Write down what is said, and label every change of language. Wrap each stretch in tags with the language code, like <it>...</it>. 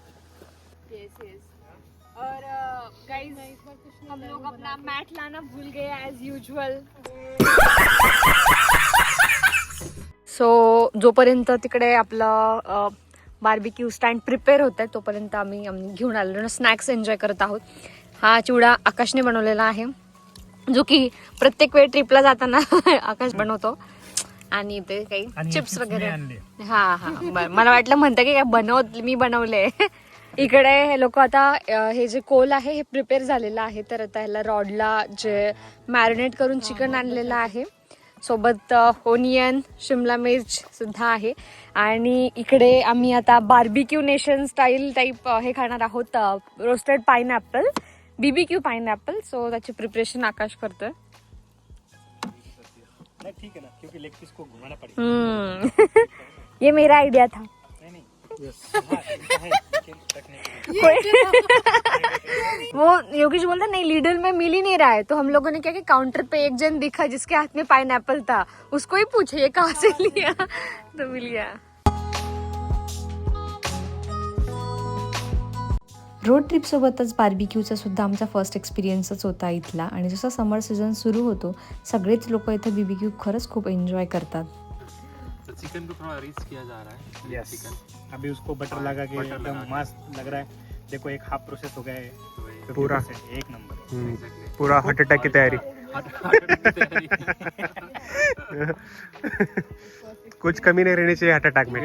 <hi>और गाइस हम लोग अपना मैट लाना भूल गए एज यूजुअल.</hi> <mr>सो जोपर्यंत तिकडे आपलं बार्बिक्यू स्टँड प्रिपेअर होत आहे तोपर्यंत आम्ही घेऊन आलेलो स्नॅक्स एन्जॉय करत आहोत. हा चिवडा आकाशने बनवलेला आहे, जो की प्रत्येक वेळ ट्रिपला जाताना आकाश बनवतो. आणि ते काही चिप्स वगैरे. हा हा मला वाटलं म्हणतं की काय मी बनवले. इकडे हे लोक आता हे जे कोल आहे हे प्रिपेअर झालेलं आहे. तर आता ह्याला रॉडला जे मॅरिनेट करून चिकन आणलेलं आहे, सोबत ओनियन, शिमला मिर्च सुद्धा आहे. आणि इकडे आम्ही आता बार्बिक्यू नेशन स्टाईल टाईप हे खाणार आहोत, roasted pineapple, BBQ pineapple. So त्याची प्रिपरेशन आकाश करतोय.</mr> <hi>ठीक है ना, क्योंकि लेग पीस को घुमाना पड़ेगा. ये मेरा आइडिया था. वो योगेश बोलता नहीं, लीडर में मिल ही नहीं रहा है. तो हम लोगों ने क्या कि काउंटर पे एक जन दिखा जिसके हाथ में पाइनएप्पल था, उसको ही पूछे ये कहाँ से लिया, तो मिल गया.</hi> <mr>रोड ट्रिपसोबतच बार्बिक्यूचा सुद्धा आमचा फर्स्ट एक्सपिरियन्सच होता इथला. आणि जसं समर सीझन सुरू होतो सगळेच लोक इथे बीबीक्यू खरंच खूप एन्जॉय करतात.</mr> <hi>चिकन को थोड़ा रीच किया जा रहा है. यस, अभी उसको बटर लगा के एकदम मस्त लग रहा है. देखो एक हाफ प्रोसेस हो गया है पूरा, एक नंबर. पूरा हार्ट अटैक की तैयारी. कुछ कमी नहीं रहनी चाहिए हार्ट अटैक में.</hi>